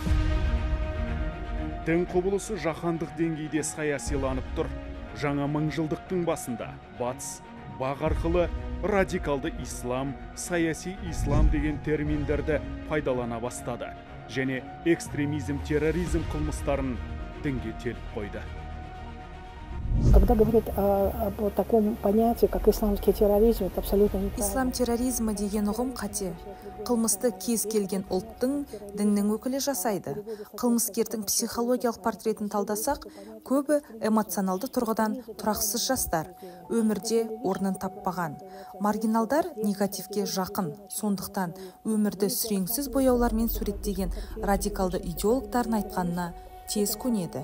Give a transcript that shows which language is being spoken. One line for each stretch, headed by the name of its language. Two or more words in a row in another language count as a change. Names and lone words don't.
Kazakh: Дін құбылысы жаһандық деңгейде саясиланып тұр. Жаңа мыңжылдықтың басында батыс, бақ арқылы радикалды ислам, саяси ислам деген терминдерді пайдалана бастады. Және экстремизм, терроризм қылмыстарын дінге теліп қойды.
Russian: Когда говорят о таком понятии, как исламский терроризм, это абсолютно неправильно.
Kazakh: Ислам терроризмі деген ұғым қате. Қылмысты кез келген ұлттың, діннің өкілі жасайды. Қылмыскердің психологиялық портретін талдасақ, көбі эмоционалды тұрғыдан тұрақсыз жастар, өмірде орнын таппаған. Маргиналдар негативке жақын, сондықтан өмірді сүреңсіз бояулармен суреттеген радикалды идеологтардың айтқанына тез көнеді.